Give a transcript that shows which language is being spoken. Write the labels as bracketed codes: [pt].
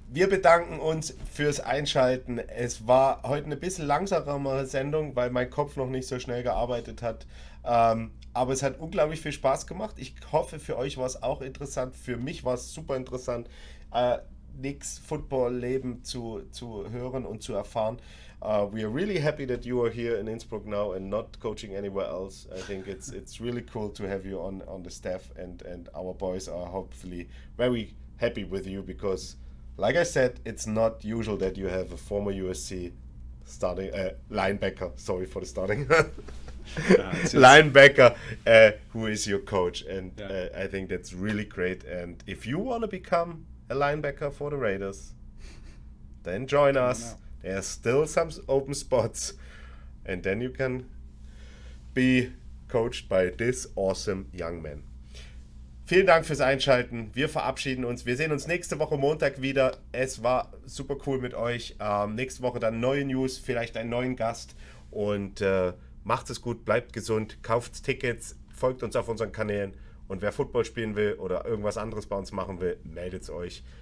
[de] Wir bedanken uns fürs Einschalten. Es war heute eine bisschen langsamere Sendung, weil mein Kopf noch nicht so schnell gearbeitet hat. Aber es hat unglaublich viel Spaß gemacht. Ich hoffe, für euch war es auch interessant. Für mich war es super interessant, Nicks Football-Leben zu hören und zu erfahren. [en] We are really happy that you are here in Innsbruck now and not coaching anywhere else. I think it's really cool to have you on the staff, and our boys are hopefully very happy with you because, like I said, it's not usual that you have a former USC starting linebacker. Sorry for the starting. Linebacker who is your coach, and I think that's really great. And if you want to become a linebacker for the Raiders, then join us. There's still some open spots, and then you can be coached by this awesome young man. [de] Vielen Dank fürs Einschalten. Wir verabschieden uns. Wir sehen uns nächste Woche Montag wieder. Es war super cool mit euch. Nächste Woche dann neue News, vielleicht einen neuen Gast. Und macht es gut, bleibt gesund, kauft Tickets, folgt uns auf unseren Kanälen. Und wer Football spielen will oder irgendwas anderes bei uns machen will, meldet euch.